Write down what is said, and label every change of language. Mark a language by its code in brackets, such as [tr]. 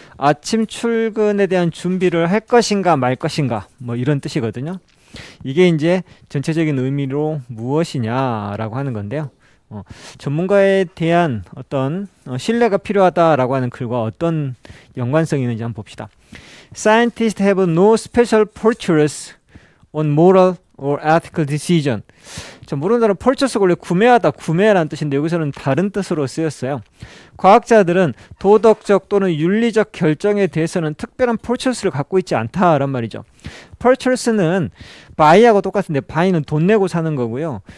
[ko] 아침 출근에 대한 준비를 할 것인가 말 것인가 뭐 이런 뜻이거든요. 이게 이제 전체적인 의미로 무엇이냐라고 하는 건데요. 전문가에 대한 어떤 신뢰가 필요하다라고 하는 글과 어떤 연관성이 있는지 한번 봅시다. [en] Scientists have no special purchase on moral or ethical decision. [ko] 자, 모르는 단어 purchase가 원래 구매하다, 구매라는 뜻인데 여기서는 다른 뜻으로 쓰였어요. 과학자들은 도덕적 또는 윤리적 결정에 대해서는 특별한 purchase를 갖고 있지 않다란 말이죠. purchase는 buy하고 똑같은데 buy는 돈 내고 사는 거고요.